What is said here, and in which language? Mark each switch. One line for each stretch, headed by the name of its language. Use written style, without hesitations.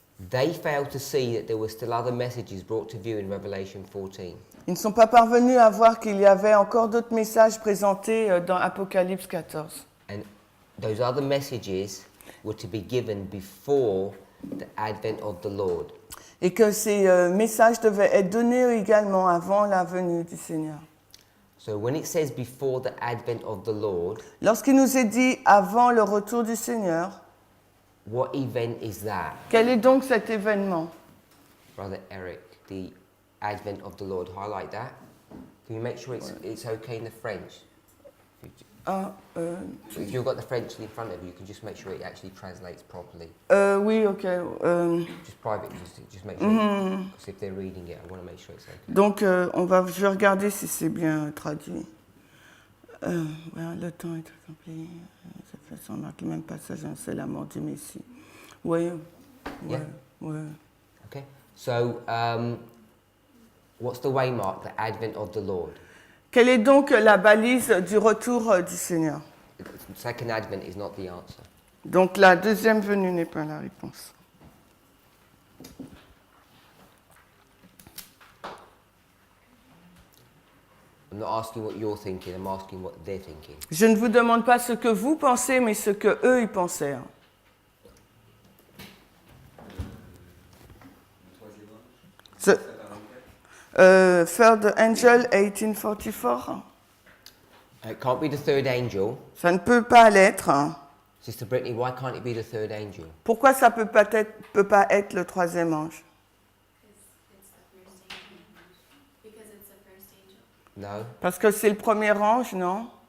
English: They failed to see that there were still other messages brought to view in Revelation 14.
French: Ils ne sont pas parvenus à voir qu'il y avait encore d'autres messages présentés dans Apocalypse 14.
English: And those other messages were to be given before the advent of the Lord.
French: Et que ces messages devaient être donnés également avant la venue du Seigneur.
English: So when it says before the advent of the Lord,
French: Lorsqu'il nous est dit avant le retour du Seigneur,
English: what event is that?
French: quel est donc cet événement?
English: Brother Eric, the advent of the Lord, highlight that. Can you make sure it's okay in the French? If you've got the French in front of you, you can just make sure it actually translates properly.
French: Oui, ok.
English: Just private, just make sure. Because if they're reading it, I want to make sure it's okay.
French: Donc, je vais regarder si c'est bien traduit. Le temps est accompli. Ça fait son marque le même passage, c'est la mort du Messie. Oui.
English: Yeah.
French: Ouais.
English: Okay. So, what's the waymark, the advent of the Lord?
French: Quelle est donc la balise du retour du Seigneur?
English: The second advent is not the answer.
French: Donc, la deuxième venue n'est pas la réponse.
English: I'm not asking what you're thinking, I'm asking what they're thinking.
French: Je ne vous demande pas ce que vous pensez, mais ce que eux ils pensaient.
English: Third angel, 1844. It can't be the third angel.
French: Ça ne peut pas l'être.
English: Sister Brittany, why can't it be the third angel?
French: Pourquoi ça peut pas être le troisième ange?
English: No.
French: Parce que c'est le premier ange, non?